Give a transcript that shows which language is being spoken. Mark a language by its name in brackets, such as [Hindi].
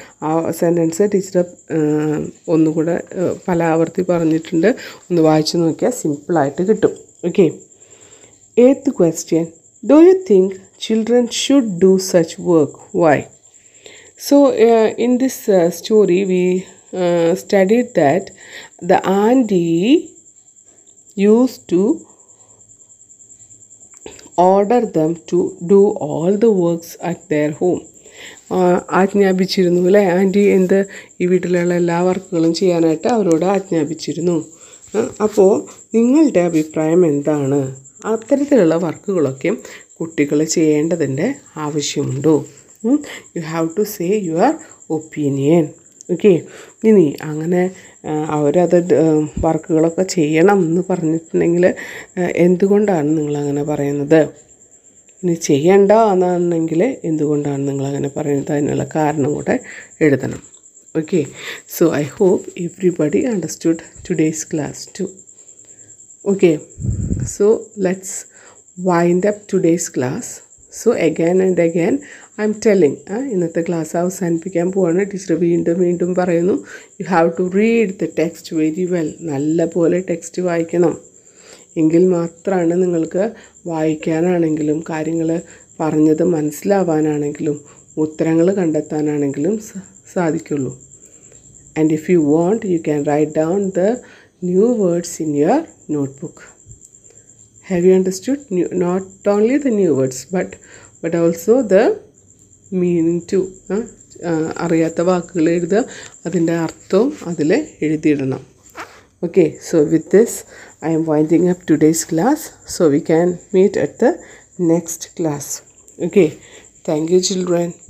[Malayalam] ആ sentence teacher ഒന്നുകൂടെ പല ആവർത്തി പറഞ്ഞിട്ടുണ്ട്. ഒന്ന് വായിച്ചു നോക്കിയാൽ സിമ്പിളായിട്ട് കിട്ടും. [English] Okay, 8th question. Do you think children should do such work? Why? So in this story we studied that the auntie used to order them to do all the works at their home. [Malayalam] ആജ്ഞാപിച്ചിരുന്നു അല്ലേ, anti ഈ വീട്ടിലുള്ള എല്ലാ വർക്കുകളും ചെയ്യാനായിട്ട് അവരോട് ആജ്ഞാപിച്ചിരുന്നു. അപ്പോൾ നിങ്ങളുടെ അഭിപ്രായം എന്താണ്? അത്തരത്തിലുള്ള വർക്കുകളൊക്കെ കുട്ടികൾ ചെയ്യേണ്ടതിൻ്റെ ആവശ്യമുണ്ടോ? [English] You have to say your opinion. [Malayalam] Okay. ഇനി അങ്ങനെ അവരത് വർക്കുകളൊക്കെ ചെയ്യണം എന്ന് പറഞ്ഞിട്ടുണ്ടെങ്കിൽ എന്തുകൊണ്ടാണ് നിങ്ങളങ്ങനെ പറയുന്നത്? ഇനി ചെയ്യണ്ട എന്നാണെങ്കിൽ എന്തുകൊണ്ടാണ് നിങ്ങളങ്ങനെ പറയുന്നത്? അതിനുള്ള കാരണം കൂടെ എഴുതണം. [English] Okay, so I hope everybody understood today's class too. Okay, so let's wind up today's class. So again and again I'm telling, [Malayalam] ഇന്നത്തെ ക്ലാസ് അവസാനിപ്പിക്കാൻ പോവാണ്. ടീച്ചർ വീണ്ടും പറയുന്നു, [English] you have to read the text very well. [Malayalam] നല്ല പോലെ text വായിക്കണം. എങ്കിൽ മാത്രമാണ് നിങ്ങൾക്ക് വായിക്കാനാണെങ്കിലും കാര്യങ്ങൾ പറഞ്ഞത് മനസ്സിലാവാനാണെങ്കിലും ഉത്തരങ്ങൾ കണ്ടെത്താനാണെങ്കിലും സാധിക്കുള്ളൂ. [English] And if you want, you can write down the new words in your notebook. Have you understood? Not only the new words but also the meaning too. [Malayalam] അറിയാത്ത വാക്കുകൾ എഴുതുക, അതിൻ്റെ അർത്ഥവും അതിൽ എഴുതിയിടണം. [English] Okay, so with this I am winding up today's class, so we can meet at the next class. Okay, thank you children.